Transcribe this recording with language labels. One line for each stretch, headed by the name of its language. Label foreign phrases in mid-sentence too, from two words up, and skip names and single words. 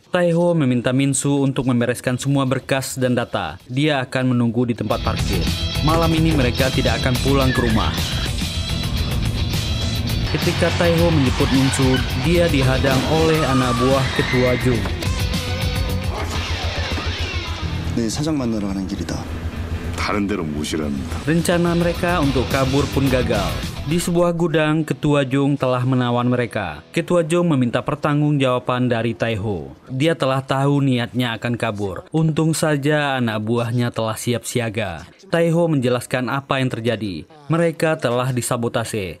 Indonesian: Tae-ho meminta Min Soo untuk membereskan semua berkas dan data. Dia akan menunggu di tempat parkir. Malam ini mereka tidak akan pulang ke rumah. Ketika Tae-ho menjemput Min Soo, dia dihadang oleh anak buah ketua Jung.
Korean: 네, 사장 만나러 가는 길이다. 다른 데로 모시랍니다.
Indonesian: Rencana mereka untuk kabur pun gagal. Di sebuah gudang, ketua Jung telah menawan mereka. Ketua Jung meminta pertanggungjawaban dari Tae-ho. Dia telah tahu niatnya akan kabur. Untung saja anak buahnya telah siap siaga. Tae-ho menjelaskan apa yang terjadi. Mereka telah disabotase.